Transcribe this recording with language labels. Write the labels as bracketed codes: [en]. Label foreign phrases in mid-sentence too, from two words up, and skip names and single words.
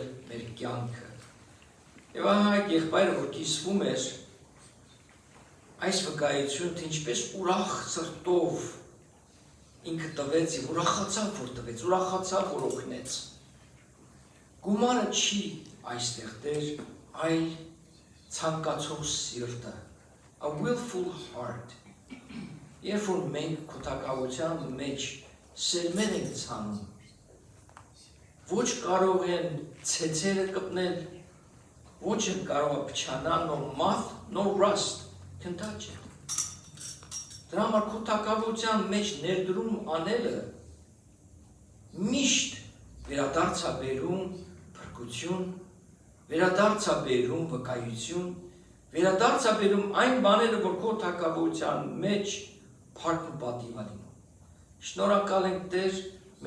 [hy] մեր կյանքը։ Եվ ահա այդ եղբայրը որ կիսվում էր այս վկայություն, թե ինչպես ուրախ սրտով ինքը տվեց եւ ուրախացավ որ տվեց, ուրախացավ որ օգնեց։ Գումարը չի այստեղ Տեր, այլ ցանկացող սիրտը, [en] a willful heart։ [hy] Երբ որ մենք քո թակավորության մեջ սերմեր ենք ցանում, ոչ կարող են ցեցերը կպնել, ոչ են կարող է փչանալ, [en] no moth, no rust can touch it։ [hy] Դրա համար քո թակավորության մեջ ներդրում անելը միշտ վերադարձա բերում փրկություն, վերադարձա բերում վկայություն, վերադարձա բերում այն բաները, որ քո թակավորության մեջ փառք ու պատիվ լինում։ Շնորհակալ ենք Տեր մեր